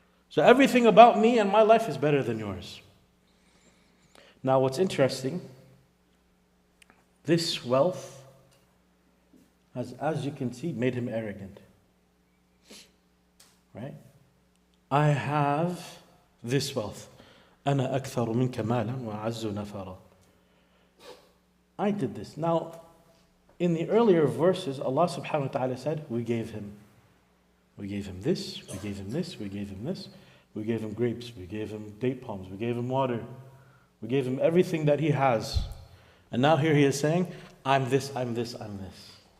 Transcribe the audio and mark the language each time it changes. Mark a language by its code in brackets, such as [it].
[en] So everything about me and my life is better than yours. Now what's interesting, this wealth has, as you can see, made him arrogant. Right? I have this wealth. [ar] أنا أكثر منك مالا وأعز نفرا. [en] I did this. Now, in the earlier verses, Allah subhanahu wa ta'ala said, we gave him this, we gave him this, we gave him this, we gave him grapes, we gave him date palms, we gave him water, we gave him everything that he has. And now here he is saying, I'm this, I'm this, I'm this.